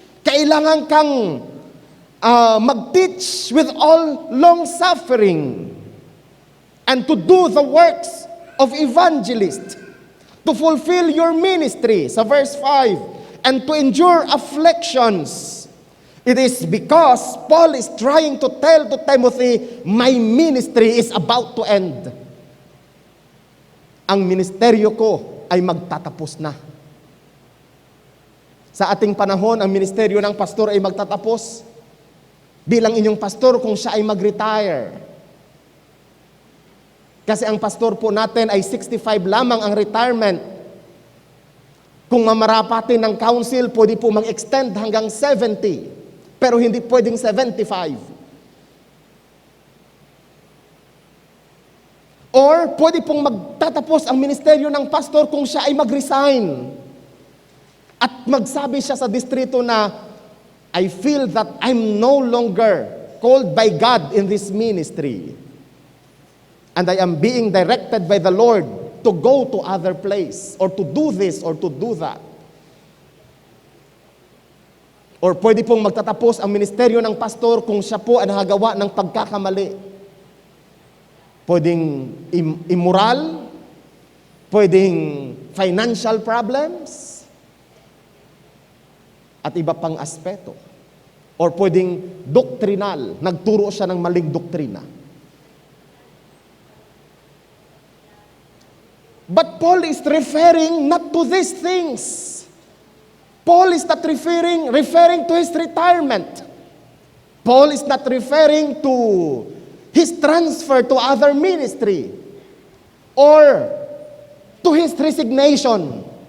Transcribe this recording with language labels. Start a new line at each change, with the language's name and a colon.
Filipino: Kailangan kang mag-teach
English: with all long-suffering and to do the works of evangelist, to fulfill your ministry, sa verse 5, and to endure afflictions. It is because Paul is trying to tell to Timothy, my ministry is about to end.
Filipino: Ang ministeryo ko ay magtatapos na. Sa ating panahon, ang ministeryo ng pastor ay magtatapos. Bilang inyong pastor kung siya ay mag-retire. Kasi ang pastor po natin ay 65 lamang ang retirement. Kung mamarapatin ng council, pwede po mag-extend hanggang 70. Pero hindi pwedeng 75. Or pwede pong magtatapos ang ministeryo ng pastor kung siya ay mag-resign. At magsabi siya sa distrito na,
English: I feel that I'm no longer called by God in this ministry. And I am being directed by the Lord to go to other place, or to do this, or to do that.
Filipino: Or pwede pong magtatapos ang ministeryo ng pastor kung siya po ay nahagawa ng pagkakamali. Pwedeng immoral, pwedeng financial problems, at iba pang aspeto. Or pwedeng doktrinal, nagturo siya ng maling doktrina.
English: But Paul is referring not to these things. Paul is not referring to his retirement. Paul is not referring to his transfer to other ministry or to his resignation.